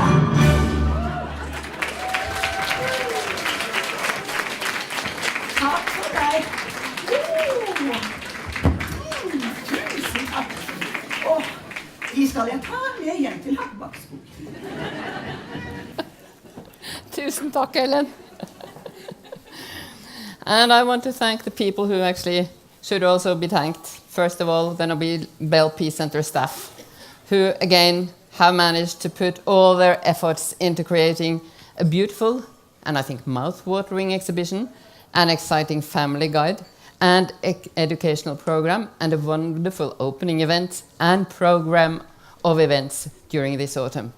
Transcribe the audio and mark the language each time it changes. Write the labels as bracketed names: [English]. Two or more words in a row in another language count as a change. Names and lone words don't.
[Norwegian] Takk for deg. Tusen takk. Og de skal jeg ta med hjem til Hakkebakskog. Tusen takk, Ellen. [English] And I want to thank the people who actually should also be thanked. First of all, the Nobel Peace Center staff, who again have managed to put all their efforts into creating a beautiful and I think mouth-watering exhibition, an exciting family guide, and educational program, and a wonderful opening event and program of events during this autumn.